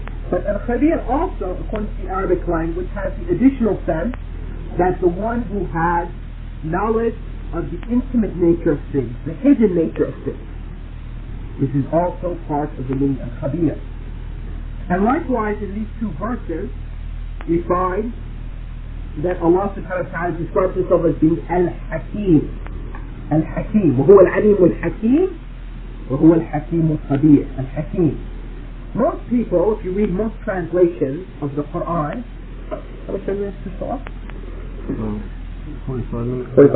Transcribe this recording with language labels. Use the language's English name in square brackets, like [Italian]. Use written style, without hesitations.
[English] But al-khabir also, according to the Arabic language, has the additional sense that the one who has knowledge of the intimate nature of things, the hidden nature of things. This is also part of the meaning of khabir. And likewise in these two verses, we find that Allah subhanahu wa ta'ala describes himself as being al-hakim. Al-hakim. [Arabic] وهو العليم الحكيم وهو الحكيم الخبير. [English] Al-hakim. Most people, if you read most translations of the Qur'an, how much time do we have to stop? 45 minutes.